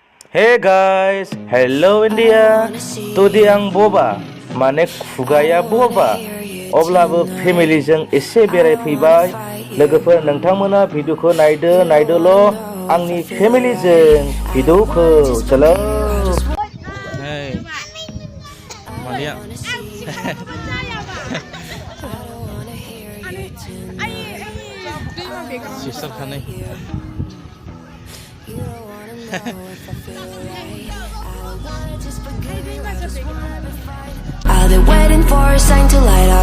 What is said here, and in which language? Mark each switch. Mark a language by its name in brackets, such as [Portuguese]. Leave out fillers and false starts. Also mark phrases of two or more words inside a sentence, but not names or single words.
[English] Hey guys, hello India. Today ang boba, [Bodo] माने खुगाया boba. अब्लाबो फेमिलिजों एसे बेरायफैबाय. लोगोफोर नोंथांमोना भिडिअखौ नायदोल' आंनि फेमिलिजों भिडिअखौ चलो. [English] Hey. Malia. [Bodo] Sister खाने. [English] Are they waiting for a sign to light up?